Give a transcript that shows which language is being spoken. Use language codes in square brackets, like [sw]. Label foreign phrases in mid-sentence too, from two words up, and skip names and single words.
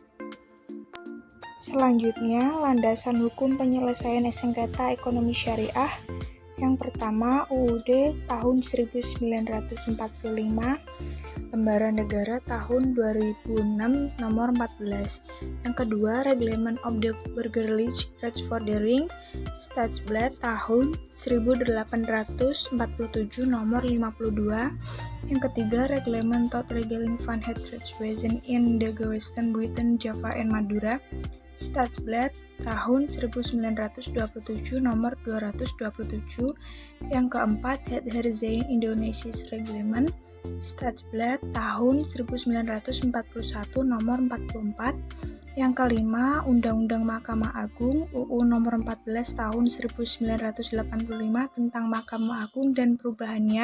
[id] Selanjutnya, landasan hukum penyelesaian sengketa ekonomi syariah. Yang pertama, UUD tahun 1945, Lembaran Negara tahun 2006 nomor 14. Yang kedua, Reglement of the Burgerlich Rechtsvordering, Staatsblad tahun 1847 nomor 52. Yang ketiga, Reglement tot Regeling van het Rechtswezen in de Gewesten Buiten Java en Madura, Staatsblad tahun 1927 nomor 227. Yang keempat, Het Herzijn Indonesisch Reglement, Staatsblad tahun 1941 nomor 44. Yang kelima, Undang-Undang Mahkamah Agung UU nomor 14 tahun 1985 tentang Mahkamah Agung dan perubahannya.